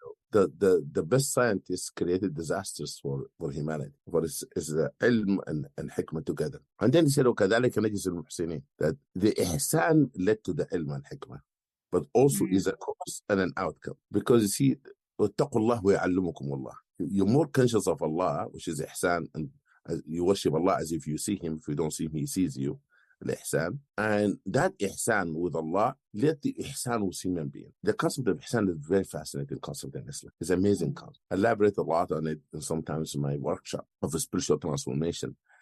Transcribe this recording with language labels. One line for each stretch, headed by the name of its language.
English: the best scientists created disasters for humanity. For is the ilm and hikmah together. And then he said,
Arabic: وَكَذَلِكَ نَجْزِي الْمُحْسِنِينَ,
English: that the ihsan led to the ilm and hikmah, but also is a cause and an outcome.
Arabic: Because you see, وَاتَّقُوا اللَّهَ وَيَعَلِّمُكُمُ اللَّهِ.
English: You're more conscious of Allah, which is ihsan, and you worship Allah as if you see him. If you don't see him, he sees you. Ihsan. And that ihsan with Allah led to ihsan with human being. The concept of ihsan is a very fascinating concept in Islam. It's an amazing concept. I elaborate a lot on it sometimes in my workshop of a spiritual transformation.